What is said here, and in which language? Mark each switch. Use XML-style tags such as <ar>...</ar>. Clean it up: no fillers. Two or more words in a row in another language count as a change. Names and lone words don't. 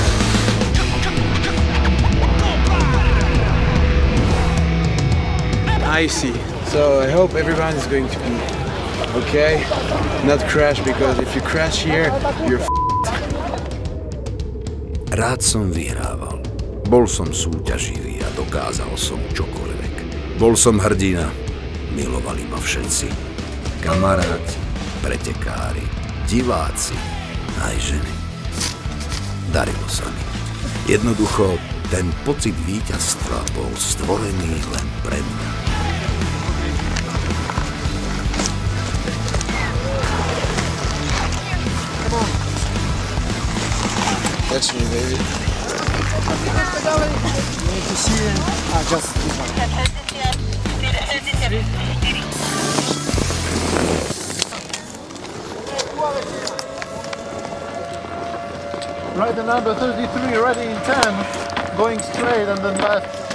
<en>Icy, so I hope everyone is going to be okay, not crash, because if you crash here, you're</en> <sk>Rád som vyhrával. Bol som súťaživý a dokázal som čokoľvek. Bol som hrdina. Milovali ma všetci. Kamaráti, pretekári, diváci, aj ženy. Darilo sa mi. Jednoducho, ten pocit víťazstva bol stvorený len pre mňa.</sk> <en>Catch me, baby. You need to see it. Just this one. Right, the number 33, ready in 10, going straight and then left.</en>